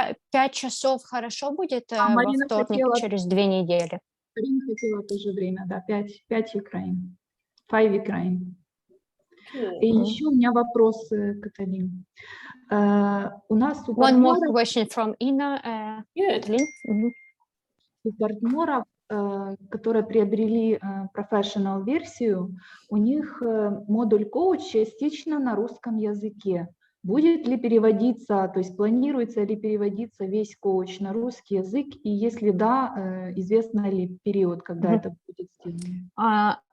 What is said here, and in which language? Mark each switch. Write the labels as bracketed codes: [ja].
[ru] 5 часов хорошо будет во вторник через 2 недели. Марина хотела тоже время, да, 5 Украин. 5 Украин. И еще у меня вопрос, Каталин. У нас у [en] One more question from Ina. [ru] У партнеров, которые приобрели professional-версию, у них модуль коуч частично на русском языке. Будет ли переводиться, то есть планируется ли переводиться весь коуч на русский язык, и если да, известно ли период, когда это будет сделано?